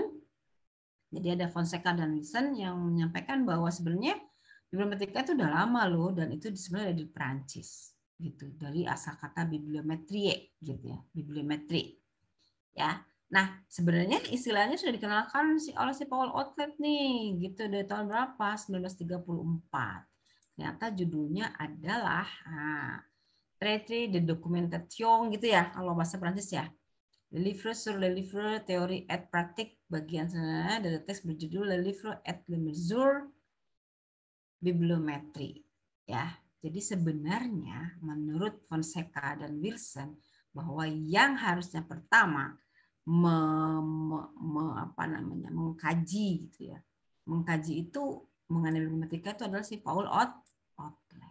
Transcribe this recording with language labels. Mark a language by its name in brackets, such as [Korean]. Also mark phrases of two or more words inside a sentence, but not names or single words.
[Indonesian] Jadi ada Fonseca dan Wilson yang menyampaikan bahwa sebenarnya bibliometria itu udah lama loh dan itu sebenarnya di Perancis gitu. Dari asal kata bibliometrie gitu ya, bibliometri. Ya. Nah, sebenarnya istilahnya sudah dikenalkan oleh si Paul Otlet nih, gitu dari tahun berapa? 1934. Ternyata judulnya adalah Traité de documentation gitu ya, kalau bahasa Prancis ya. Le livre sur le livre théorie et pratique bagian sana dari teks berjudul Le livre et les mesures bibliometrie. Ya, jadi sebenarnya menurut Fonseca dan Wilson bahwa yang harusnya pertama mengkaji gitu ya. Mengkaji itu mengenai bibliometria itu adalah si Paul Otlet.